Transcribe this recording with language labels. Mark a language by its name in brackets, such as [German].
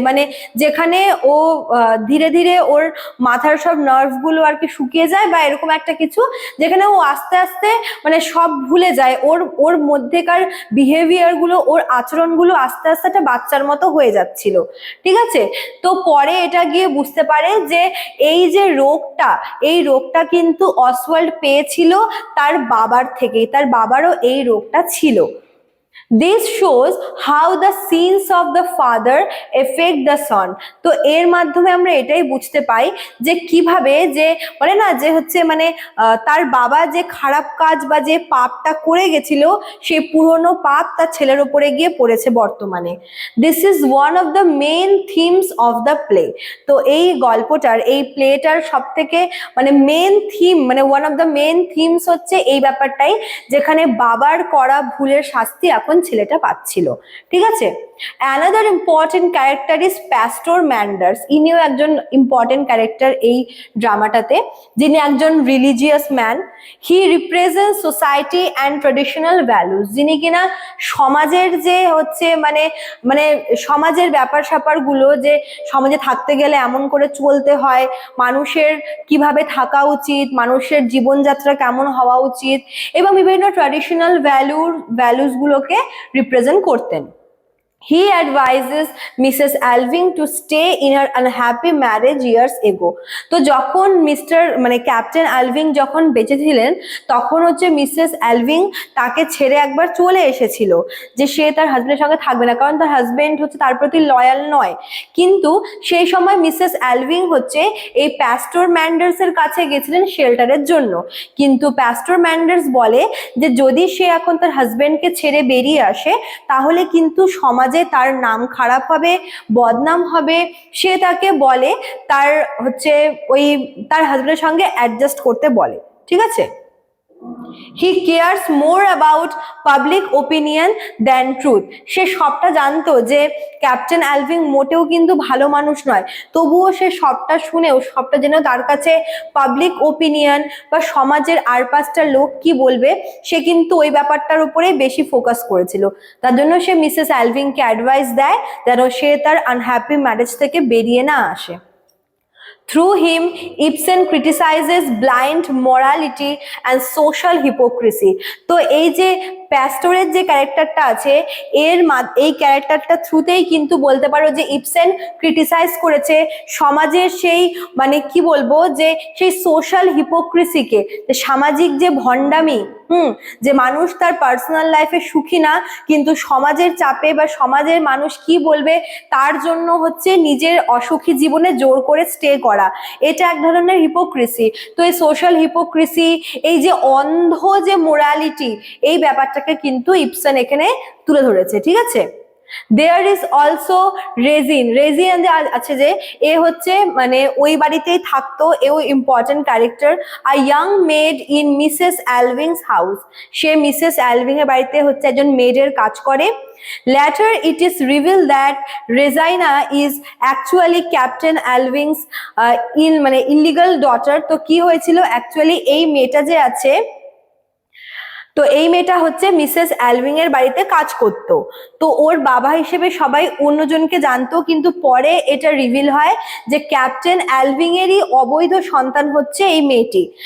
[Bangla] মানে যেখানে ও ধীরে ধীরে ওর মাথার সব নার্ভগুলো আর কি শুকিয়ে যায় বা এরকম একটা কিছু, যেখানে ও আস্তে আস্তে মানে সব ভুলে যায়, ওর মধ্যেকার বিহেভিয়ার গুলো, ওর আচরণগুলো আস্তে আস্তে একটা বাচ্চার মতো হয়ে যাচ্ছিল, ঠিক আছে। তো পরে এটা গিয়ে বুঝতে পারে যে এই যে রোগটা, এই রোগটা কিন্তু অসওয়াল্ড পেয়েছিল তার বাবার থেকেই, তার বাবারও এই রোগটা ছিল। [English] This shows how the sins of the father affect the son. [Bangla] তো এর মাধ্যমে আমরা এটাই বুঝতে পাই যে কিভাবে যে বলে না যে হচ্ছে মানে তার বাবা যে খারাপ কাজ বা যে পাপটা করে গেছিল, সেই পুরনো পাপ তার ছেলের উপরে গিয়ে পড়েছে বর্তমানে। [English] This is one of the main themes of the play. [Bangla] তো এই গল্পটার, এই প্লেটার সব থেকে মানে মেন থিম, মানে one of the main themes হচ্ছে এই ব্যাপারটাই, যেখানে বাবার করা ভুলের শাস্তি এখন ছেলেটা পাচ্ছিল, ঠিক আছে। [English] Another important character is Pastor Manders. [Bangla] ইনিও একজন ইম্পর্টেন্ট ক্যারেক্টার এই ড্রামাটাতে, যিনি একজন religious man. He represents society and traditional values, যিনি কিনা সমাজের যে হচ্ছে মানে মানে সমাজের ব্যাপার স্যাপার গুলো, যে সমাজে থাকতে গেলে এমন করে চলতে হয়, মানুষের কিভাবে থাকা উচিত, মানুষের জীবনযাত্রা কেমন হওয়া উচিত, এবং বিভিন্ন ট্র্যাডিশনাল ভ্যালুস গুলোকে রিপ্রেজেন্ট করতেন। [English] He advises Mrs. Alving to stay in her unhappy marriage years ago. [Bangla] তো যখন মিস্টার মানে ক্যাপ্টেন অ্যালভিং যখন বেঁচে ছিলেন, তখন হচ্ছে মিসেস অ্যালভিং তাকে ছেড়ে একবার চলে এসেছিল, যে সে তার হাজবেন্ডের সঙ্গে থাকবে না, কারণ তার হাজবেন্ড হচ্ছে তার প্রতি লয়াল নয়। কিন্তু সেই সময় মিসেস অ্যালভিং হচ্ছে এই প্যাস্টর ম্যান্ডার্সের কাছে গেছিলেন শেল্টারের জন্য, কিন্তু প্যাস্টর ম্যান্ডার্স বলে যে যদি সে এখন তার হাজবেন্ডকে ছেড়ে বেরিয়ে আসে, তাহলে কিন্তু সমাজে তার নাম খারাপ হবে, বদনাম হবে। সে তাকে বলে তার হচ্ছে ওই তার হাজবেন্ডের সঙ্গে অ্যাডজাস্ট করতে বলে, ঠিক আছে। [English] He cares more about public opinion than truth. [Bangla] সে সবটা জানতো যে ক্যাপ্টেন অ্যালভিং মোটেও কিন্তু ভালো মানুষ নয়, তবুও সে সবটা শুনেও সবটা জেনেও তার কাছে পাবলিক ওপিনিয়ন বা সমাজের আর পাঁচটা লোক কি বলবে, সে কিন্তু ওই ব্যাপারটার উপরে বেশি ফোকাস করেছিল। তার জন্য সে মিসেস অ্যালভিংকে অ্যাডভাইস দেয় যেন সে তার আনহ্যাপি ম্যারেজ থেকে বেরিয়ে না আসে। [English] Through him, Ibsen criticizes blind morality and social hypocrisy. [Bangla] তো এই যে প্যাস্টরের যে ক্যারেক্টারটা আছে এই ক্যারেক্টারটা থ্রুতেই কিন্তু বলতে পারো যে ইবসেন ক্রিটিসাইজ করেছে সমাজের সেই মানে কি বলবো যে সেই সোশ্যাল হিপোক্রিসিকে, যে সামাজিক যে ভণ্ডামি, যে মানুষ তার পার্সোনাল লাইফে সুখী না কিন্তু সমাজের চাপে বা সমাজের মানুষ কি বলবে তার জন্য হচ্ছে নিজের অসুখী জীবনে জোর করে স্টে করা, এটা এক ধরনের হিপোক্রিসি। তো এই সোশ্যাল হিপোক্রিসি, এই যে অন্ধ যে মোরালিটি, এই ব্যাপারটাকে কিন্তু ইবসেন এখানে তুলে ধরেছে, ঠিক আছে। দেয়ার ইজ অলসো রেজিন আছে যে এ হচ্ছে মানে ওই বাড়িতেই থাকতো, এও important character. A young made in Mrs অ্যালভিংস house, say Mrs অ্যালভিং এর বাড়িতে হচ্ছে একজন মেডের কাজ করে। [English] Later it is revealed that Regina is actually Captain Alving's মানে illegal daughter। [Bangla] তো কি হয়েছিল অ্যাকচুয়ালি এই মেয়েটা যে আছে, তো এই মেয়েটা হচ্ছে মিসেস অ্যালভিং এর বাড়িতে কাজ করত, তো ওর বাবা হিসেবে সবাই অন্যজনকে জানতো, কিন্তু পরে এটা রিভিল হয় যে ক্যাপ্টেন অ্যালভিং এরই অবৈধ সন্তান হচ্ছে এই মেয়েটি।